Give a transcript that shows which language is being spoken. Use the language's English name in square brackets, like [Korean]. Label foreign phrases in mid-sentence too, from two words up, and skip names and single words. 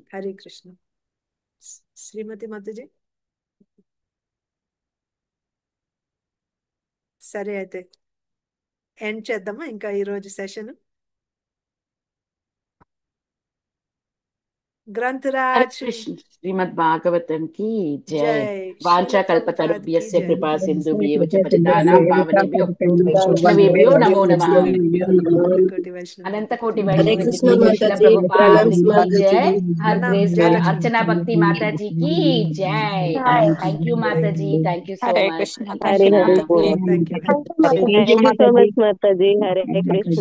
[Sanskrit] హరే కృష్ణ. [Telugu] శ్రీమతి మాతాజీ. సరే అయితే ఎండ్ చేద్దామా ఇంకా ఈరోజు సెషన్. గ్రంథరాజ్ [Hindi] श्रीमद् भागवतम् की जय. జై. [Sanskrit] వాంఛా కల్పతరుభ్యస్య కృపా సింధుభ్యేవ చ పతితానాం పావనేభ్యో వైష్ణవేభ్యో నమో నమః. అనంత కోటి వైష్ణవ కృష్ణ ప్రభుపాదికి జై. [English] Her Grace [Hindi] अर्चना भक्ति माताजी की जय. [English] Thank you Mataji, thank you so much. [Sanskrit] హరే మాతాజీ. హరే కృష్ణ.